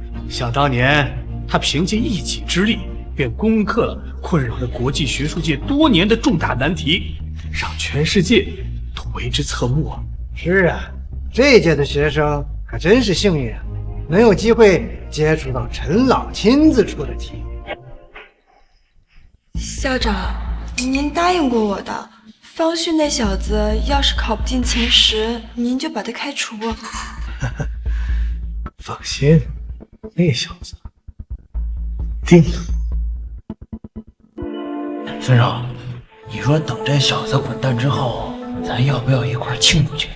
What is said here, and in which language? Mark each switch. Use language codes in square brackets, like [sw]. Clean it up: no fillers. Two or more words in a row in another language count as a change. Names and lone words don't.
[zh] 想當年，他憑借一己之力，便攻克了困擾着國際學術界多年的重大難題，讓全世界都為之側目啊！是啊，這屆的學生可真是幸運啊，能有機會接觸到陳老親自出的題。校長，您答應過我的，方旭那小子要是考不進前10，您就把他開除。放心，那小子定了。孙少，你說等這小子滾蛋之後，咱要不要一塊慶祝去？